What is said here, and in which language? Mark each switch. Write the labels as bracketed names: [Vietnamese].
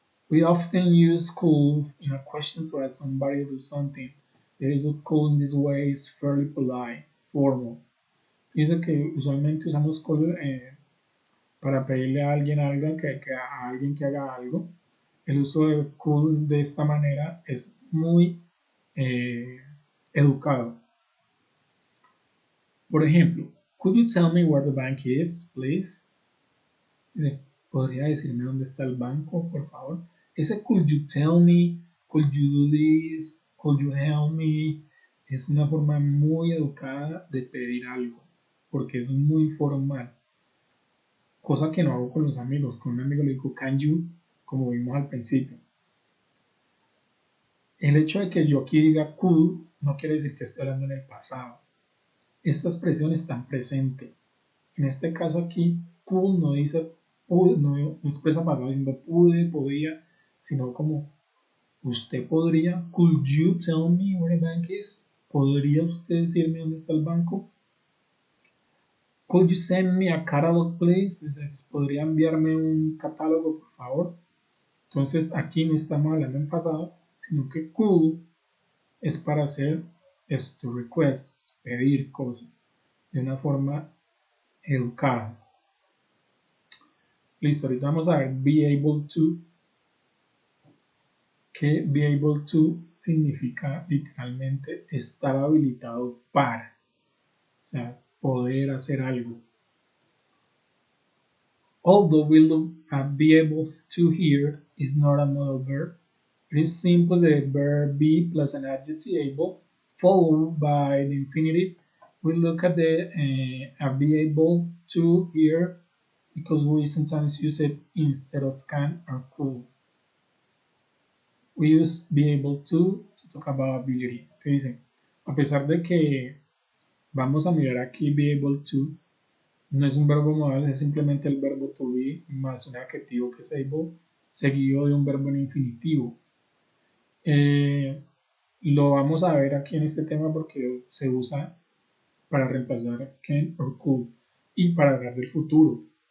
[English] We often use could in a question to ask somebody to do something. The use of could in this way is fairly polite, formal. [Spanish] Dice que usualmente usamos could para pedirle a alguien algo, a alguien que haga algo. El uso de could de esta manera es muy educado. Por ejemplo, [English] could you tell me where the bank is, please? [Spanish] Dice, ¿podría decirme dónde está el banco, por favor? Ese [English] could you tell me, could you do this, could you help me, [Spanish] es una forma muy educada de pedir algo, porque es muy formal. Cosa que no hago con los amigos. Con un amigo le digo [English] can you, [Spanish] como vimos al principio. El hecho de que yo aquí diga could no quiere decir que esté hablando en el pasado. Esta expresión está en presente. En este caso aquí, could no dice no expresa pasado diciendo pude, podía, sino como usted podría, [English] could you tell me where the bank is? [Spanish] ¿Podría usted decirme dónde está el banco? [English] Could you send me a catalog, please? [Spanish] ¿Podría enviarme un catálogo, por favor? Entonces aquí no estamos hablando en pasado, sino que could es para hacer requests, pedir cosas de una forma educada. Listo, ahorita vamos a ver be able to, que be able to significa literalmente estar habilitado para, o sea, poder hacer algo. [English] Although we look at be able to here is not a modal verb, it is simply the verb be plus an adjective able followed by the infinitive. We look at the be able to here because we sometimes use it instead of can or could. We use be able to talk about ability. [Spanish] ¿Qué dicen? A pesar de que vamos a mirar aquí be able to, no es un verbo modal, es simplemente el verbo to be más un adjetivo que es able, seguido de un verbo en infinitivo. Lo vamos a ver aquí en este tema porque se usa para reemplazar can or could y para hablar del futuro.